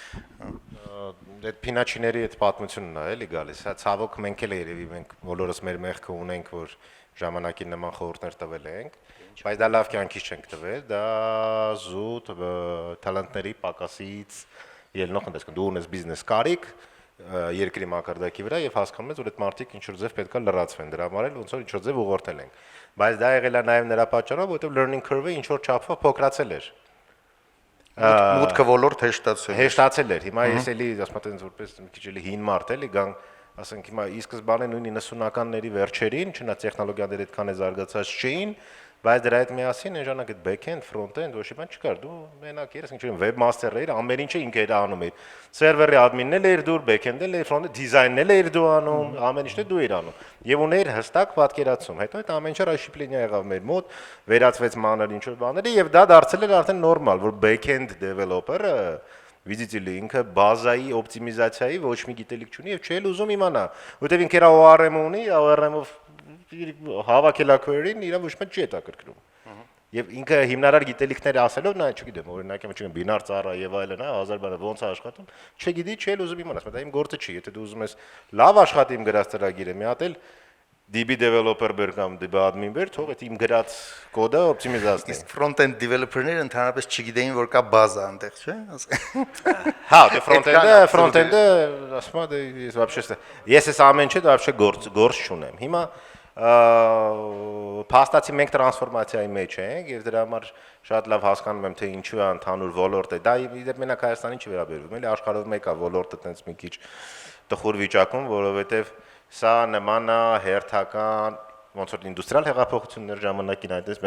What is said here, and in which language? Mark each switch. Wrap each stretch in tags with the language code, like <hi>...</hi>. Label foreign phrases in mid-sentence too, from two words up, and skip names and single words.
<hy>Այդ փինաչիների այդ պատմությունն է էլի գալիս, հա ցավոք մենք էլ երևի մենք բոլորս մեր մեղքը ունենք, որ ժամանակին նման խորհուրդներ տվել ենք, բայց դա լավ կյանքից չենք տվել, դա զուտ տալանտների պակասից ելնող ընդեսքն դու ունես բիզնես կարիք երկրի մակարդակի վրա եւ հասկանում ես, որ այդ մարդիկ ինչ որ ձև պետքա լրացվեն, դրա համար էլ ոնց որ ինչ որ ձև ուղղորդել ենք, բայց դա եղել է նաեւ նրա պատճառով, որովհետեւ</hy> <en>learning curve-ը</en> <hy>ինչ որ չափով փոքրացել էր։ Մուտքը ոլորտ հեշտացել էր։ Հիմա ես էլի ասում եմ այնպես որպես մի քիչ էլի հին մարդ էլի գան, ասենք հիմա ի սկզբանե նույն 90-ականների վերջերին, չնայած տեխնոլոգիաները այդքան է զարգացած չէին, բայց դրա հետ միասին այն ժամանակ այդ</hy> <en>back-end, front-end</en> <hy>ոչ մի բան չկար, դու մենակ երես ինչ որ webmaster էիր, ամեն ինչը ինքը էր անում էր։ Սերվերի admin-ն էլ էր դու, back-end-ը էլ էր,</hy> <en>front-end design-ն</en> <hy>էլ էր դու անում, ամեն ինչը դու էր անում։ Եվ ուներ հստակ պատկերացում։ Հետո այդ ամեն ինչը ռաշիպլինիա եղավ մեր մոտ, վերածվեց մանր ինչ որ բաների եւ դա դարձել էր արդեն նորմալ, որ</hy> <en>back-end developer-ը</en> <ru>Видите ли,</ru> <hy>ինքը բազայի օպտիմիզացիայի ոչ մի գիտելիք չունի եւ չի էլ ուզում իմանա, որտեւ ինքը իր ORM ունի, ORM-ով հավաքելա query-ին իր ոչ մի չի հետաքրքրում։ Եվ ինքը հիմնարար գիտելիքները ասելով նա, չգիտեմ, օրինակ եմ չգիտեմ, բինար ծառա եւ այլն, հա, 1000 բանը ոնց է աշխատում, չգիտի, չի էլ ուզում իմանալ, դա իմ գործը չի, եթե դու ուզում ես լավ աշխատի իմ գրած ծրագիրը, մի հատ էլ</hy> <en>DB developer</en> <hy>բեր կամ</hy> <en>DB admin</en> <hy>բեր, թող այդ իմ գրած կոդը օպտիմիզացնի։ Իսկ</hy> <en>front-end developer-ները</en> <hy>ընդհանրապես չգիտեին, որ կա բազա այնտեղ, չէ՞։ Հա, դե front-end-ը, ասում եմ, ես вообще ես այս ամեն ինչը вообще գործ չունեմ։ Հիմա փաստացի մենք տրանսֆորմացիայի մեջ ենք եւ դրա համար շատ լավ հասկանում եմ թե ինչու է ընդհանուր ոլորտը։ Դա իդեպ մենակ Հայաստանին չի վերաբերվում, էլի աշխարհով մեկ է ոլորտը տենց մի քիչ տխուր վիճակում, որովհետեւ սա նման է հերթական ոնց որ ինդուստրիալ հեղափոխություններ ժամանակին այնպես մի</hy>